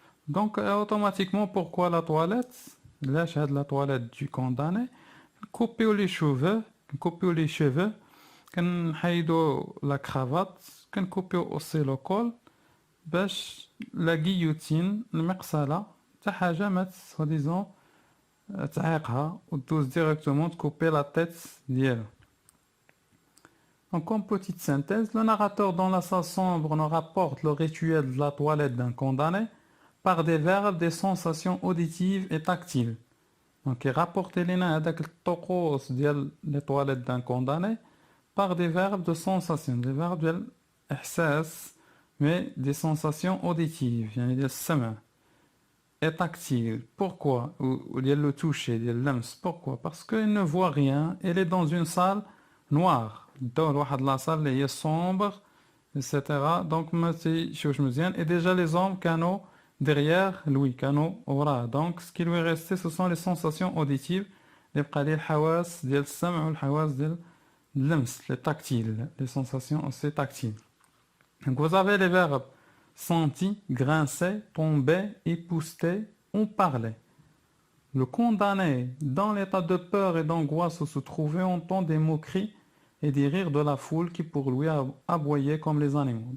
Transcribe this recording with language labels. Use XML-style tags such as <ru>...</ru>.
<fr>Donc automatiquement, pourquoi la toilette?</fr> <ar>علاش هاد</ar> <fr>la toilette du condamné?</fr> <ar>نكوبيو</ar> <fr>les cheveux,</fr> <ar>كنحيدوا</ar> <fr>la cravate,</fr> <ar>كنكوبيو</ar> <fr>aussi le col</fr> <ar>باش لا guillotine المقصلة حتى حاجة ما soi-disant تعيقها وتدوز</ar> <fr>directement</fr> <ar>تكوبي</ar> <fr>la tête</fr> <ar>ديالو.</ar> <fr>Donc, comme petite synthèse, le narrateur dans la salle sombre nous rapporte le rituel de la toilette d'un condamné par des verbes, des sensations auditives et tactiles. Donc, il rapporte</fr> <ar>هذاك الطقوس ديال</ar> <fr>les toilettes d'un condamné par des verbes de sensation, des verbes</fr> <ar>ديال إحساس,</ar> <fr>mais des sensations auditives,</fr> <ar>يعني ديال السمع,</ar> <fr>et tactiles. Pourquoi? Ou ديال le toucher,</fr> <ar>ديال اللمس.</ar> <fr>Pourquoi? Parce qu'il ne voit rien, il est dans une salle noire.</fr> <ar>دور واحد لاصال اللي هي</ar> <fr>sombre,</fr> <ar>etc. Donc ما تيشوفش مزيان.</ar> <fr>Et déjà les hommes كانوا derrière lui,</fr> <ar>كانوا وراه.</ar> <fr>Donc ce qui lui restait, ce sont les sensations auditives.</fr> <ar>اللي بقى ليه الحواس ديال السمع والحواس ديال اللمس,</ar> <fr>les tactiles, les sensations aussi tactiles. Donc vous avez les verbes senti, grincer, tomber, épousseter, on parlait. Le condamné, dans l'état de peur et d'angoisse où se trouvait, entend des moqueries et des rires de la foule qui pour lui aboyaient comme les animaux.</fr>